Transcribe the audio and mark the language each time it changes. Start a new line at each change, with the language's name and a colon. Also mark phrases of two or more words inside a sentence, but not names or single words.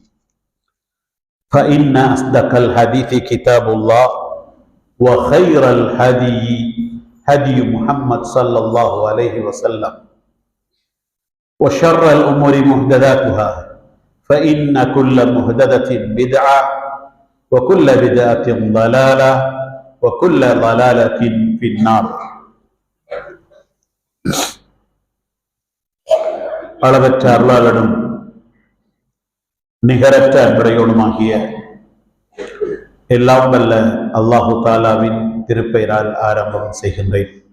Arabic: فإن أصدق الحديث كتاب الله وخير الهدي هدي محمد صلى الله عليه وسلم وشر الأمور محدثاتها فإن كل محدثة بدعة وكل بدعة ضلالة وكل ضلالة في النار.
Tamil: அளவற்ற அருளாளனும் நிகரற்ற அன்புடையோனுமாகிய எல்லாம் வல்ல அல்லாஹு தாலாவின் திருப்பெயரால் ஆரம்பம் செய்கின்றேன்.